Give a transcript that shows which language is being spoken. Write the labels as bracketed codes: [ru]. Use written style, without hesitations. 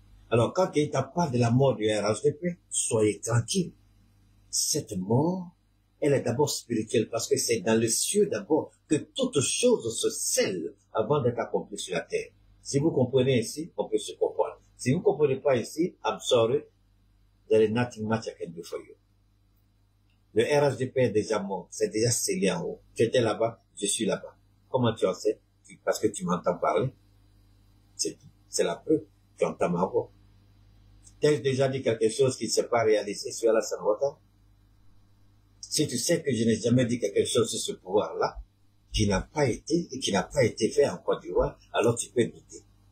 [fr] Alors, quand Keïta parle de la mort du RHDP, soyez tranquille. Cette mort, elle est d'abord spirituelle parce que c'est dans le cieux d'abord que toutes choses se scellent avant d'être accomplies sur la terre. Si vous comprenez ici, on peut se comprendre. Si vous ne comprenez pas ici, [en] I'm sorry, there is nothing much I can do for you. [fr] Le RHDP est déjà mort, c'est déjà scellé en haut. Tu étais là-bas, je suis là-bas. Comment tu en sais? Parce que tu m'entends parler. C'est tout. C'est la preuve. Tu entends ma voix. T'as déjà dit quelque chose qui ne s'est pas réalisé sur Alassane Ouattara? Si tu sais que je n'ai jamais dit quelque chose sur ce pouvoir-là, qui n'a pas été, et qui n'a pas été fait en Côte d'Ivoire, alors tu peux douter.